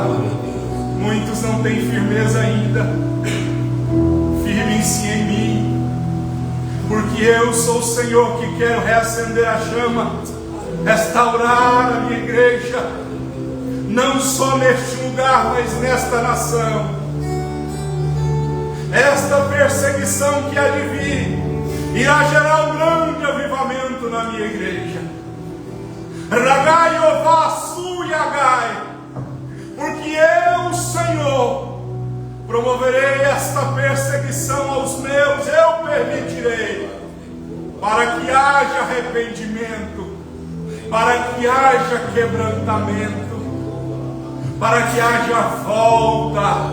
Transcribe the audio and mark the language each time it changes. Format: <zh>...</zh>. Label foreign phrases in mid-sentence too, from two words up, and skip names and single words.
<pt>Muitos não têm firmeza ainda. Firmem-se em mim, porque eu sou o Senhor que quero reacender a chama, restaurar a minha igreja, não só neste lugar, mas nesta nação. Esta perseguição que há de vir irá gerar um grande avivamento na minha igreja. Ragai ovasu yagai, porque eu, Senhor, promoverei esta perseguição aos meus, eu permitirei, para que haja arrependimento, para que haja quebrantamento, para que haja volta.</pt>